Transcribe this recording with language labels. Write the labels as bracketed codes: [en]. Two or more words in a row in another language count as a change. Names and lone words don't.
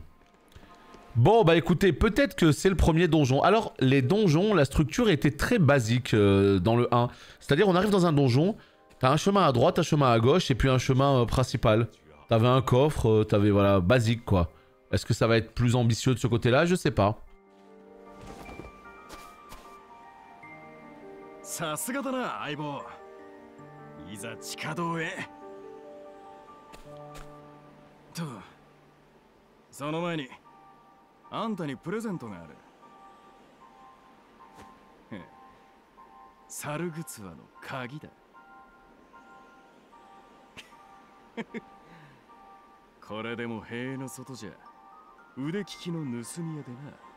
[fr] Bon, bah écoutez, peut-être que c'est le premier donjon. Alors, les donjons, la structure était très basique dans le 1. C'est-à-dire, on arrive dans un donjon, t'as un chemin à droite, un chemin à gauche, et puis un chemin principal. T'avais un coffre, t'avais, voilà, basique, quoi. Est-ce que ça va être plus ambitieux de ce côté-là? Je sais pas. [ja] さすがだな相棒いざ地下道へとその前にあんたにプレゼントがある猿グツワの鍵だこれでも塀の外じゃ腕利きの盗み屋でな、